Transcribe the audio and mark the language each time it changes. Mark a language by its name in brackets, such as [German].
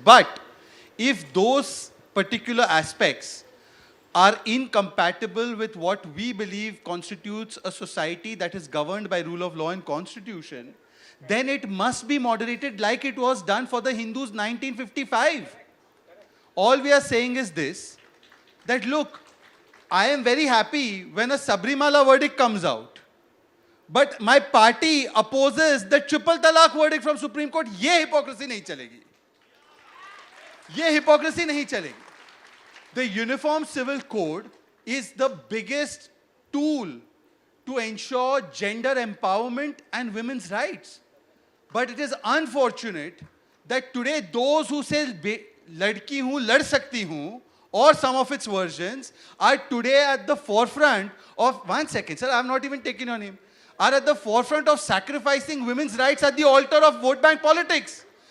[English] But if those particular aspects are incompatible with what we believe constitutes a society that is governed by rule of law and constitution, then it must be moderated like it was done for the Hindus 1955. All we are saying is this, that look, I am very happy when a Sabrimala verdict comes out. But my party opposes the triple talaq verdict from Supreme Court. [Hindi] ये hypocrisy नहीं चलेगी. ये hypocrisy नहीं चलेगी. [English] The Uniform Civil Code is the biggest tool to ensure gender empowerment and women's rights. But it is unfortunate that today those who say [Hindi] ladki hu, lad sakti hu, [English] or some of its versions are today at the forefront of, 1 second sir, I have not even taken your name, are at the forefront of sacrificing women's rights at the altar of vote bank politics.